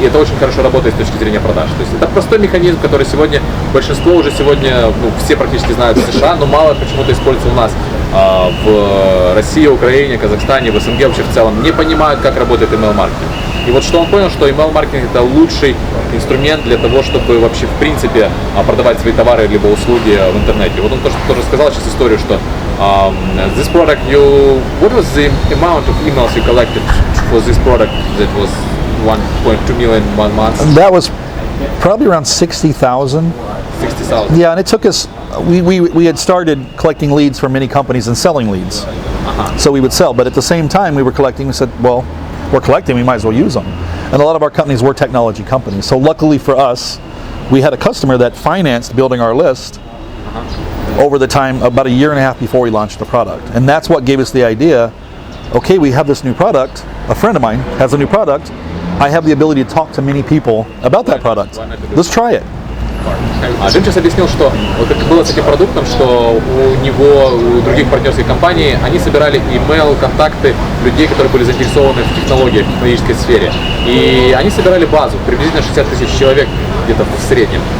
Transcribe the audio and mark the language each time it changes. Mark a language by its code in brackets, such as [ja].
[ru] И это очень хорошо работает с точки зрения продаж. То есть это простой механизм, который сегодня большинство уже сегодня, ну, все практически знают в США, но мало почему-то используется у нас в России, Украине, Казахстане, в СНГ вообще в целом, не понимают, как работает email-маркетинг. И вот что он понял, что email-маркетинг это лучший инструмент для того, чтобы вообще в принципе продавать свои товары либо услуги в интернете. Вот он тоже сказал сейчас историю, что [en] this product what was the amount of emails you collected for this product that was 1.2 million in 1 month? That was probably around 60,000. 60,000. Yeah, and it took us. We had started collecting leads from many companies and selling leads. So we would sell, but at the same time we were collecting. We said, well, we're collecting, we might as well use them. And a lot of our companies were technology companies. So luckily for us, we had a customer that financed building our list over the time, about a year and a half before we launched the product. And that's what gave us the idea, okay, we have this new product, a friend of mine has a new product, I have the ability to talk to many people about that product. Let's try it. [ru] Джим сейчас объяснил, что вот как было с этим продуктом, что у него, у других партнерских компаний, они собирали email, контакты людей, которые были заинтересованы в технологиях, в технологической сфере. И они собирали базу, приблизительно 60 тысяч человек где-то в среднем.